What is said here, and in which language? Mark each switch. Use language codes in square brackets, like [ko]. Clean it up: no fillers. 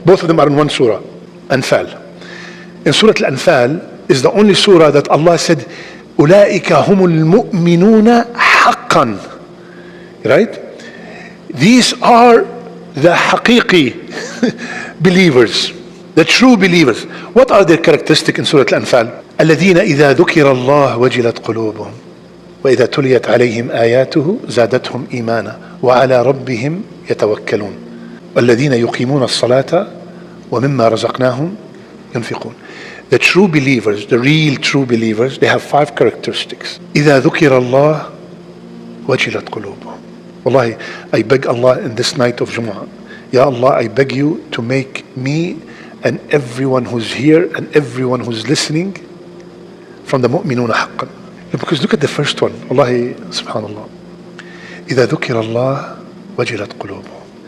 [en] Both of them are in one surah, Anfal. In Surah Al-Anfal is the only surah that Allah said, [ar] أُولَٰئِكَ هُمُ الْمُؤْمِنُونَ حَقًّا. [en] Right? These are the haqiqi believers, the true believers. What are their characteristics in Surah Al-Anfal? [ar] الَّذِينَ إِذَا ذُكِرَ اللَّهُ وَجِلَتْ قُلُوبُهُم وإذا تليت عليهم آياته زادتهم إيمانا وعلى ربهم يتوكلون والذين يقيمون الصلاة ومما رزقناهم ينفقون. [en] The true believers, the real true believers, they have 5 characteristics. [ar] إذا ذكر الله وجلت قلوبهم. [en] Wallahi, I beg Allah in this night of Jumu'ah, Ya Allah, I beg you to make me and everyone who's here and everyone who's listening from the mu'minuna haqqan. Because look at the first one. [ar] Wallahi, subhanallah. إِذَا ذُكِرَ اللَّهُ وَجِلَتْ قُلُوبُهُم.